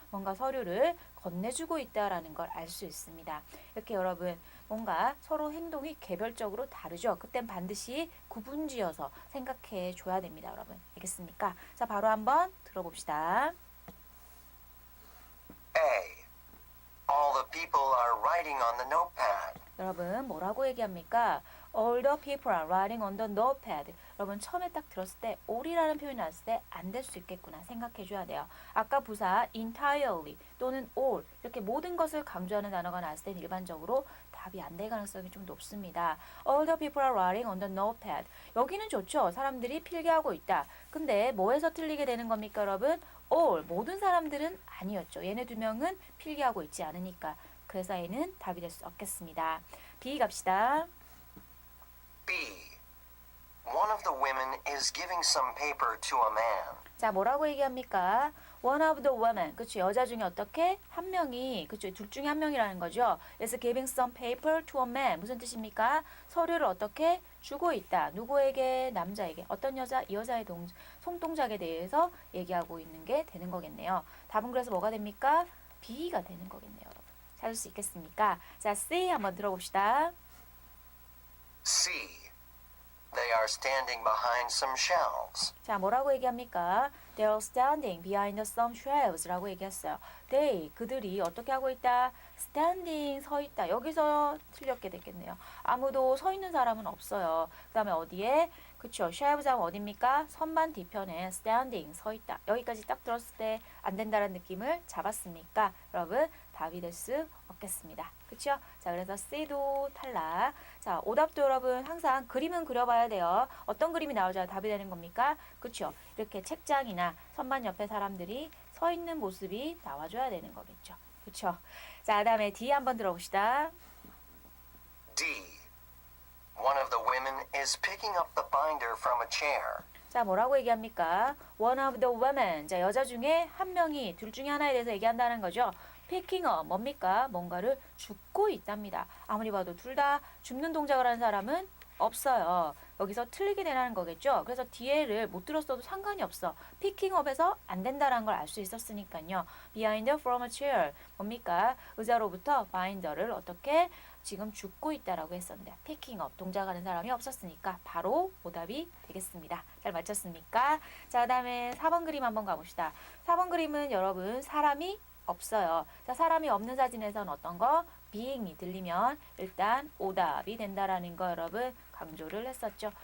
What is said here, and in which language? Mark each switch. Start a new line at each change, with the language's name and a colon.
Korean: 뭔가 서류를 건네주고 있다라는 걸 알 수 있습니다. 이렇게 여러분 뭔가 서로 행동이 개별적으로 다르죠. 그땐 반드시 구분지어서 생각해 줘야 됩니다. 여러분 알겠습니까? 자, 바로 한번 들어봅시다. A.
English: All the people are writing on the notepad.
Korean: 여러분 뭐라고 얘기합니까?
English: All the people are writing on the notepad.
Korean: 여러분 처음에 딱 들었을 때 all이라는 표현이 나왔을 때 안 될 수 있겠구나 생각해 줘야 돼요. 아까 부사 entirely 또는 all 이렇게 모든 것을 강조하는 단어가 나왔을 때 일반적으로 답이 안 될 가능성이 좀 높습니다.
English: All the people are writing on the notepad.
Korean: 여기는 좋죠. 사람들이 필기하고 있다. 근데 뭐에서 틀리게 되는 겁니까 여러분? all 모든 사람들은 아니었죠. 얘네 2명은 필기하고 있지 않으니까. 그래서 얘는 답이 될 수 없겠습니다. B 갑시다. B.
English: One of the women is giving some paper to a man.
Korean: 자, 뭐라고 얘기합니까?
English: One of the women.
Korean: 그쵸, 여자 중에 어떻게? 한 명이, 그쵸, 둘 중에 한 명이라는 거죠.
English: is giving some paper to a man.
Korean: 무슨 뜻입니까? 서류를 어떻게 주고 있다. 누구에게? 남자에게. 어떤 여자? 이 여자의 손동작에 대해서 얘기하고 있는 게 되는 거겠네요. 답은 그래서 뭐가 됩니까? B가 되는 거겠네요, 여러분. 찾을 수 있겠습니까? 자, C 한번 들어봅시다. C.
English: They are standing behind some shelves.
Korean: 자, 뭐라고 얘기합니까?
English: They are standing behind some shelves
Korean: 라고 얘기했어요. They, 그들이 어떻게 하고 있다? standing, 서 있다. 여기서 틀렸게 됐겠네요. 아무도 서 있는 사람은 없어요. 그 다음에 어디에? 그쵸, shelves 하면 어딥니까? 선반 뒤편에 standing, 서 있다. 여기까지 딱 들었을 때 안 된다는 느낌을 잡았습니까? 여러분, 답이 될 수 없겠습니다. 그쵸? 자, 그래서 C도 탈락. 자, 오답도 여러분 항상 그림은 그려봐야 돼요. 어떤 그림이 나오자 답이 되는 겁니까? 그쵸? 이렇게 책장이나 선반 옆에 사람들이 서 있는 모습이 나와줘야 되는 거겠죠. 그쵸? 자, 다음에 D 한번 들어봅시다. D.
English: One of the women is picking up the binder from a chair.
Korean: 자, 뭐라고 얘기합니까?
English: One of the women.
Korean: 자, 여자 중에 한 명이 둘 중에 하나에 대해서 얘기한다는 거죠.
English: picking up
Korean: 뭡니까? 뭔가를 줍고 있답니다. 아무리 봐도 둘 다 줍는 동작을 하는 사람은 없어요. 여기서 틀리게 되라는 거겠죠. 그래서 뒤에를 못 들었어도 상관이 없어.
English: picking up
Korean: 에서 안 된다는 걸 알 수 있었으니까요.
English: behind from a chair
Korean: 뭡니까? 의자로부터 binder를 어떻게 지금 줍고 있다라고 했었는데
English: picking up
Korean: 동작하는 사람이 없었으니까 바로 오답이 되겠습니다. 잘 맞췄습니까? 자, 그다음에 4번 그림 한번 가봅시다. 4번 그림은 여러분 사람이 없어요. 자, 사람이 없는 사진에선 어떤 거? being이 들리면 일단 오답이 된다라는 거 여러분 강조를 했었죠.